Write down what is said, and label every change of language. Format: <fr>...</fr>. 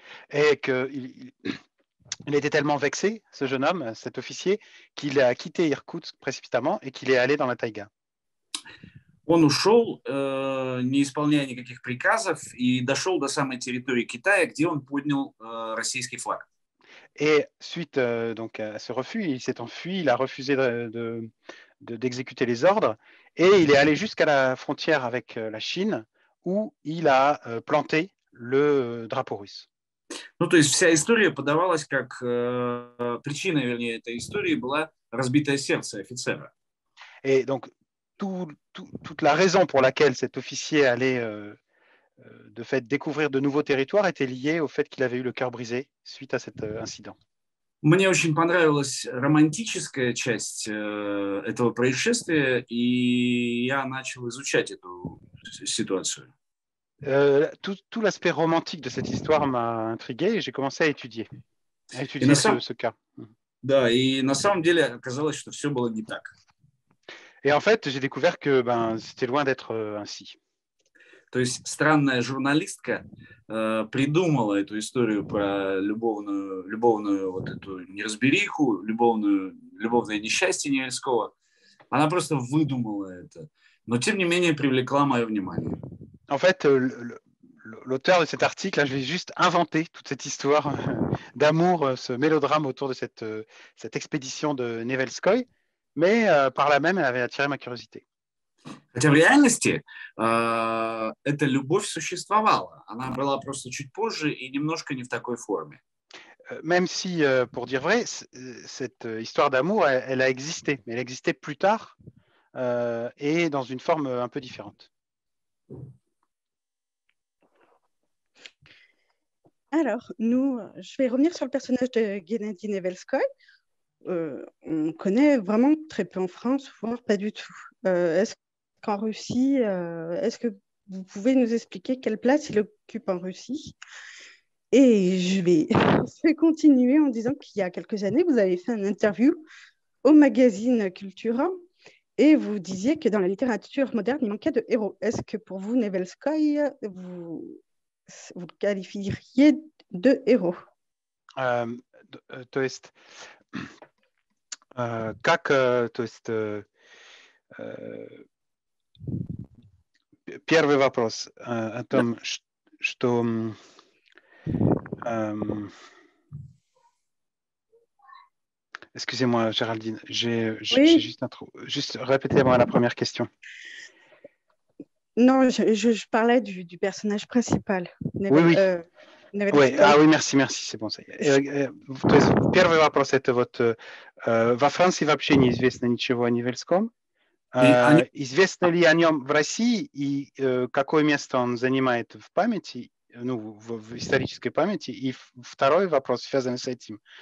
<fr>Et qu'il était tellement vexé, ce jeune homme, cet officier, qu'il a quitté Irkoutsk précipitamment et qu'il est allé dans la taïga.</fr> <ru>Он ушел, не исполняя никаких приказов, и дошел до самой территории Китая, где он поднял российский флаг.</ru> <fr>Et suite donc à ce refus, il s'est enfui, il a refusé d'exécuter les ordres, et il est allé jusqu'à la frontière avec la Chine, où il a planté le drapeau russe.</fr> <ru>Ну, то есть вся история подавалась как причина, вернее, этой истории была разбитое сердце офицера.</ru> <fr>Et donc toute la raison pour laquelle cet officier allait de fait découvrir de nouveaux territoires était liée au fait qu'il avait eu le cœur brisé suite à cet incident.</fr> <ru>Мне очень понравилась романтическая часть этого происшествия, и я начал изучать эту ситуацию.</ru> <fr>Tout l'aspect romantique de cette histoire m'a intrigué et j'ai commencé à étudier ce cas.</fr> <ru>Да, и на самом деле оказалось, что все было не так.</ru> <fr>Et en fait, j'ai découvert que c'était loin d'être ainsi.</fr> <ru>То есть странная журналистка придумала эту историю про любовную вот эту неразбериху, любовное несчастье Невельского. Она просто выдумала это, но тем не менее привлекла мое внимание.</ru> <fr>En fait, l'auteur de cet article a juste inventé toute cette histoire d'amour, ce mélodrame autour de cette expédition de Nevelskoy, mais par là même, elle avait attiré ma curiosité.</fr> <ru>Хотя в реальности эта любовь существовала. Она была просто чуть позже и немножко не в такой форме.</ru> <fr>Même si, pour dire vrai, cette histoire d'amour, elle a existé, mais elle existait plus tard et dans une forme un peu différente. Alors, je vais revenir sur le personnage de Guennadi Nevelskoy. On connaît vraiment très peu en France, voire pas du tout. Est-ce qu'en Russie, est-ce que vous pouvez nous expliquer quelle place il occupe en Russie? Et je vais continuer en disant qu'il y a quelques années, vous avez fait une interview au magazine Cultura et vous disiez que dans la littérature moderne, il manquait de héros. Est-ce que pour vous, Nevelskoy, vous le qualifieriez de héros?</fr> <ru>То есть, как, то есть, первый вопрос о том, что</ru> <fr>excusez-moi, Géraldine, j'ai juste juste répétez-moi la première question. Non, je parlais du personnage principal. Oui. Oui, merci, c'est bon.</fr> <ru>То есть первый вопрос это вот во Франции вообще неизвестно ничего о Невельском. Известно ли о нем в России и какое место он занимает в памяти ну, в исторической памяти. И второй вопрос, связанный с этим.</ru>